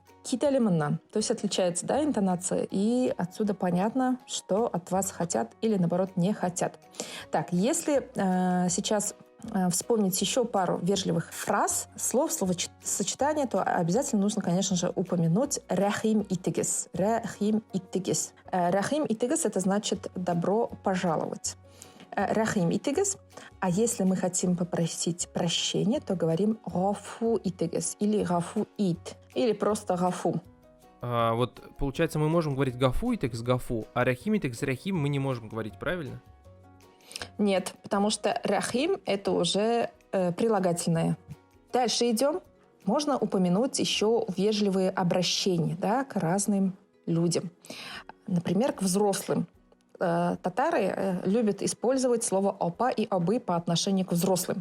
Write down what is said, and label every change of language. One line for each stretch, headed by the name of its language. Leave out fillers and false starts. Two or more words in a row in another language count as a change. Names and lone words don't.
Tatar: Киталиманнан.
Russian: То есть отличается, да, интонация. И отсюда понятно, что от вас хотят или, наоборот, не хотят. Так, если сейчас вспомнить еще пару вежливых фраз, словосочетания, то обязательно нужно, конечно же, упомянуть
Tatar: «рахим итигес». «Рахим итигес». «Рахим итигес» —
Russian: это значит «добро пожаловать».
Tatar: «Рахим итигес».
Russian: А если мы хотим попросить прощения, то говорим
Tatar: «гафу итигес»
Russian: или
Tatar: «гафу ит»,
Russian: или просто «гафу». Вот, получается, мы можем говорить
Tatar: «гафу итигес» «гафу»,
Russian: а
Tatar: «рахим итигес» «рахим»
Russian: мы не можем говорить, правильно? Нет, потому что «рахим» — это уже прилагательное. Дальше идем. Можно упомянуть еще вежливые обращения, да, к разным людям. Например, к взрослым. Татары любят использовать слово «опа» и «обы» по отношению к взрослым.